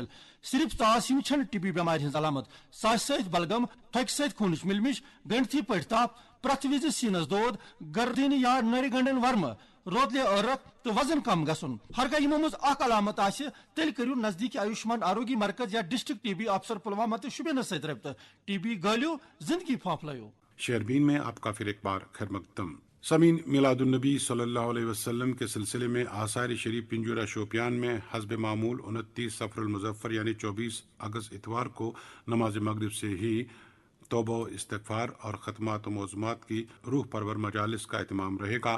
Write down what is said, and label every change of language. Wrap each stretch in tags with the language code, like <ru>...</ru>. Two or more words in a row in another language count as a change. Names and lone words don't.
<ks>صرف ژاس ہی چھن ٹی بی بیمار ہز علامت، ساس ست بلغم، تھک ست خونچ ملمش، گنڈتھی پٹ تاپ، پرت وز سینس دود، گردین یا نر گنڈن ورم، روتلے عرق تو وزن کم گھن۔ ہرگاہ یمو مز اخ علامت آسہ تیل کرو نزدیکی آیوشمان آروگی مرکز یا</ks> <en>District TB</en> <ks>افسر پلوامہ تو شبینس ست رابطہ۔ ٹی بی گالیو، زندگی پھانپلایو۔</ks> <ur>شیربین میں آپ کا پھر ایک بار خیر مقدم۔ سمین میلاد النبی</ur> <ar>صلی اللہ علیہ وسلم</ar> <ur>کے سلسلے میں آثار شریف پنجورہ شوپیان میں حسب معمول 29 صفر المظفر یعنی 24 اگست اتوار کو نماز مغرب سے ہی توبہ و استغفار اور ختمات و موضوعات کی روح پرور مجالس کا اہتمام رہے گا۔</ur>